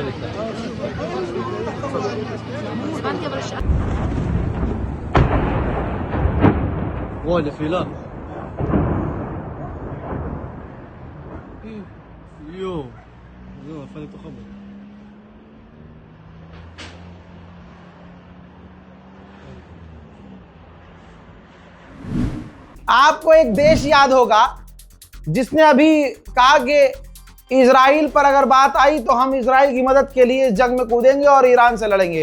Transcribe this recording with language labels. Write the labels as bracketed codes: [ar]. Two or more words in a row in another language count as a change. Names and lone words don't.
[he] הבנתי אבל השעה. וואי, נפילה. יואו, זהו, נפל לתוך הבית. [hi] आपको एक देश याद होगा जिसने अभी कहा कि इजराइल पर अगर बात आई तो हम इजराइल की मदद के लिए इस जंग में कूदेंगे और ईरान से लड़ेंगे।